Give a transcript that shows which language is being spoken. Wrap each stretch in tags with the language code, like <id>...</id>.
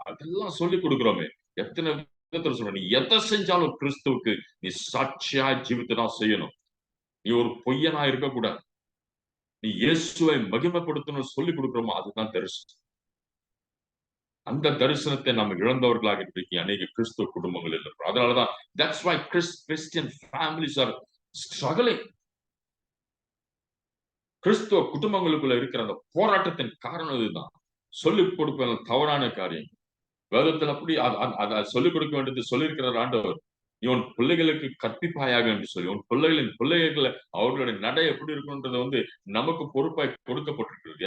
<ta>அதெல்லாம் சொல்லிக் கொடுக்கிறோமே. எத்தனை விதத்துல சொல்றோம். நீ எதை செஞ்சாலும் கிறிஸ்துவுக்கு நீ சாட்சியா ஜீவித்து தான் செய்யணும். நீ ஒரு பொய்யனா இருக்கக்கூடாது. நீ இயேசுவை மகிமைப்படுத்தணும் சொல்லிக் கொடுக்கிறோமோ அதுதான் தரிசனம். அந்த தரிசனத்தை நம்ம இழந்தவர்களாக இன்றைக்கு அநேக கிறிஸ்துவ குடும்பங்கள் இருக்கிறோம். அதனாலதான்</ta> <en>that's why Christian families are struggling.</en> <ta>கிறிஸ்துவ குடும்பங்களுக்குள்ள இருக்கிற அந்த போராட்டத்தின் காரணம் இதுதான். சொல்லிக் கொடுக்கிற தவறான காரியம். வேதத்தில் அப்படி அதை சொல்லிக் கொடுக்க வேண்டியது சொல்லியிருக்கிறார் ஆண்டவர். இவன் பிள்ளைகளுக்கு கற்பிப்பாயாக என்று சொல்லி, உன் பிள்ளைகளை அவர்களுடைய நடை எப்படி இருக்கணும்ன்றது வந்து நமக்கு பொறுப்பாய் கொடுக்கப்பட்டிருக்கிறது.</ta>